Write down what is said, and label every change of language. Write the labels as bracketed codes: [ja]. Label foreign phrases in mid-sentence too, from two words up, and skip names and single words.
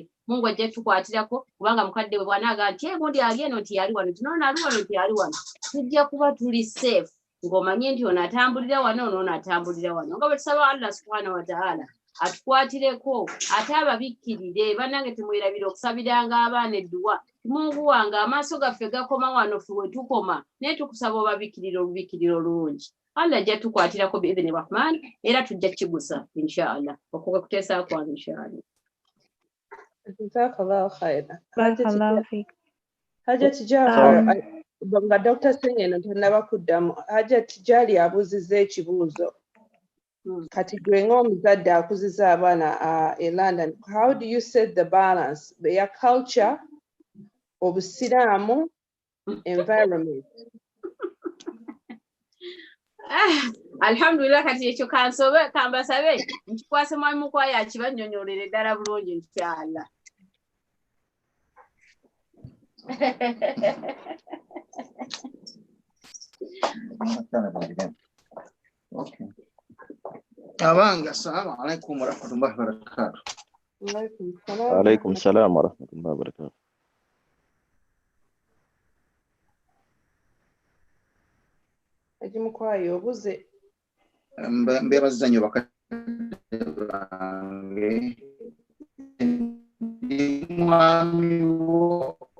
[lg] Mungu ajja tukwatirako, kubanga mukadde we bw'anaaga nti gundi ali eno nti yali wano, kino ono ali wano nti yali wano, tujja kuba tuli safe ng'omanye nti ono atambulira wano, ono atambulira wano, nga bwe tusaba Allah [ar] سبحانه وتعالى [lg] atukwatireko ate ababikkirire bannange temwerabire okusabiranga abaana edduwa Mungu wange amaaso gaffe gakoma wano ffe we tukoma naye tukusaba obabikkirire olubikiriro olungi Allah ajja tukwatirako [ar] بإذن الرحمن [lg] era tujja kigusa inshallah okuga kuteesa kwange inshallah. [ar] جزاك الله خيرا. بارك الله فيك. [lg] Hajati Jafar nga Dr. Sengendo tannaba kuddamu Hajati Jali abuuzizza ekibuuzo kati gwe ng'omuzadde akuziza abaana [en] in London, how do you set the balance their culture [lg] obusiraamu environment? Alhamdulillah kati ekyo kansobe kambasabe nkikwase mwami Mukwaya akibannyonnyolere ddala bulungi inshallah. Okay. Abanga, [ar] السلام عليكم ورحمة الله وبركاته. عليكم السلام ورحمة الله وبركاته. [lg] Haji Mukwaya obuze mbebaza nnyo bakadde bange mwami wo